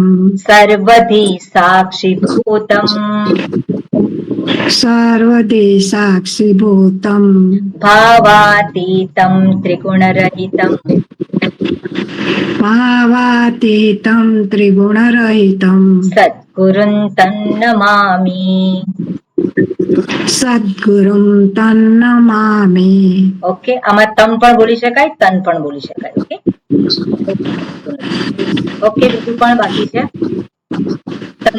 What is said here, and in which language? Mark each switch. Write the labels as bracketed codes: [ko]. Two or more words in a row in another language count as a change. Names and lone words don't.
[sa] સર્વધિ સાક્ષીભૂતમ. सर्वदी साक्षीभूतं ભાવાતીતમ ત્રિગુણરહિતમ. भावातीतं त्रिगुणरहितं સદ્ગુરું તન્નમામિ. સદ્ગુરું તન્નમામિ. [gu] ઓકે, આમાં તમ પણ બોલી શકાય, તન પણ બોલી શકાય. [en] okay, okay. [gu] બીજું પણ બાકી છે? તમને